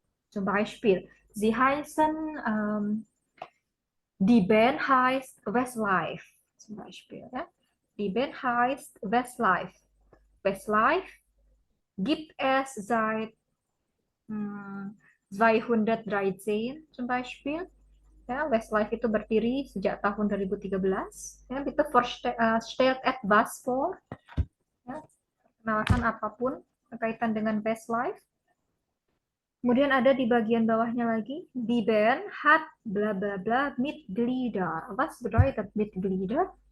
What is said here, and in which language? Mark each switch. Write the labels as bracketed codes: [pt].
[de] Zum Beispiel, sie heißen die Band heißt Westlife, zum Beispiel. Ja? Die Band heißt Westlife. Westlife gibt es seit 213 zum Beispiel. [id] Ya, Westlife itu berdiri sejak tahun 2013. [de] Ya, bitte stellt etwas vor. [id] Ya, perkenalkan apapun berkaitan dengan Westlife. Kemudian ada di bagian bawahnya lagi, [de] die Band hat bla bla bla Mitglieder. Was bedeutet Mitglieder?